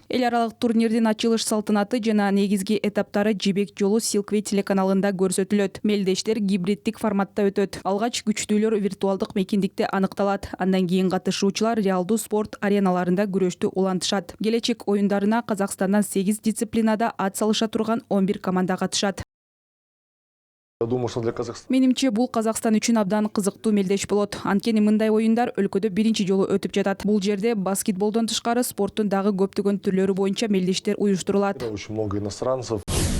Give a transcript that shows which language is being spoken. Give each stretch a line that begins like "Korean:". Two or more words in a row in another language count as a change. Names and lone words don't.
Kyrgyz: Эл аралык турнирдин ачылыш салтанаты жана негизги этаптары Жибек жолу Silkway телеканалында көрсөтүлөт. Мелдештер гибриддик форматта өтөт. Алгач күчтүүлөр виртуалдык мейкиндикте аныкталат. Андан кийин катышуучулар реалдуу спорт ареналарында күрөштү улантышат. Келечек оюндарына Казакстандан 8 дисциплинада ат салыша турган 11 команда катышат.
Russian: Я думаю, что для Казахстана.
Kyrgyz: Менимче бул Казакстан үчүн абдан кызыктуу мелдеш болот. Анткени мындай оюндар өлкөдө биринчи жолу өтүп жатат. Бул жерде баскетболдон тышкары спорттун дагы көптөгөн түрлөрү боюнча мелдештер уюштурулат.
Russian: Очень много иностранцев.